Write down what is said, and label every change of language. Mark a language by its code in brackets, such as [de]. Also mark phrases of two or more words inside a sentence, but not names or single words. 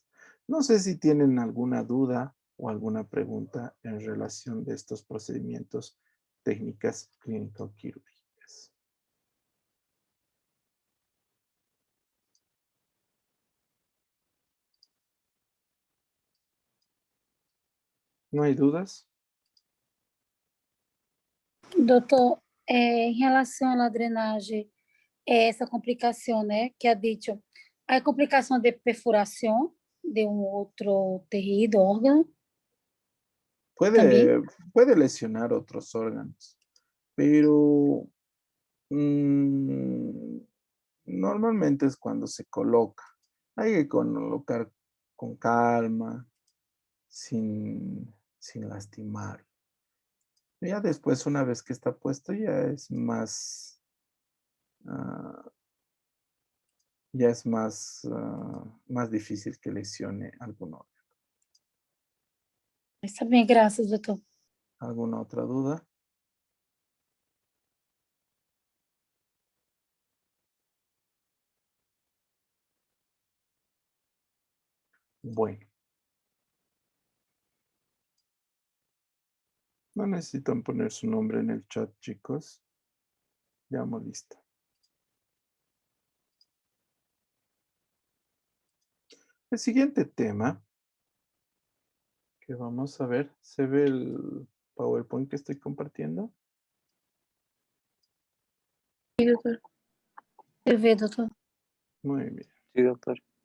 [es] No sé si tienen alguna duda o alguna pregunta en relación de estos procedimientos técnicas clínico-quirúrgicas. ¿No hay dudas? [pt] Doutor, em relação à drenagem, essa complicação, né, que é dito, a complicação de perfuração de um outro tecido, órgano, também? [es] Puede lesionar otros órganos, pero mm, normalmente es cuando se coloca. Hay que colocar con calma, sin lastimar. Ya después, una vez que está puesto, ah, ya es más difícil que lesione algún órgano. [pt] Está bem, graças, doutor. [es] ¿Alguna otra duda? Bueno, no necesitan poner su nombre en el chat, chicos. Ya hemos listo. El siguiente tema que vamos a ver, ¿se ve el PowerPoint que estoy compartiendo? [pt] Sim, doutor. Eu ver, doutor. [es] Muy bien. Sí, doctor.